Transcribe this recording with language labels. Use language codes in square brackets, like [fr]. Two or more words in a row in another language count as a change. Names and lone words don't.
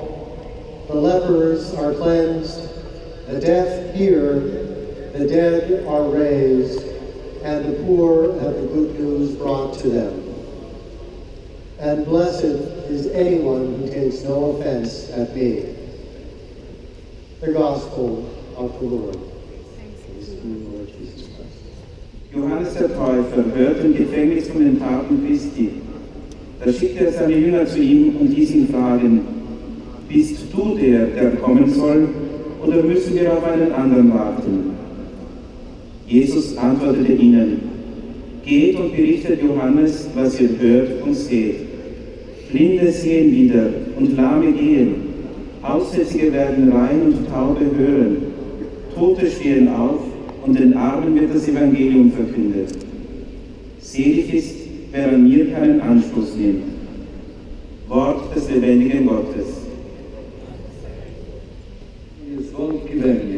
[en] The lepers are cleansed, the deaf hear, the dead are raised, and the poor have the good news brought to them. And blessed is anyone who takes no offense at me." The Gospel of the Lord. Thanks be to you, Lord Jesus Christ. [de] Johannes der Täufer hörte im Gefängnis von den Taten Christi. Da schickte er seine Jünger zu ihm und ließ ihn fragen: Bist du der kommen soll, oder müssen wir auf einen anderen warten? Jesus antwortete ihnen: Geht und berichtet Johannes, was ihr hört und seht. Blinde sehen wieder und Lahme gehen. Aussätzige werden rein und Taube hören. Tote stehen auf, und den Armen wird das Evangelium verkündet. Selig ist, wer an mir keinen Anstoß nimmt. Wort des lebendigen Gottes. [pl] Dzwonki we mnie.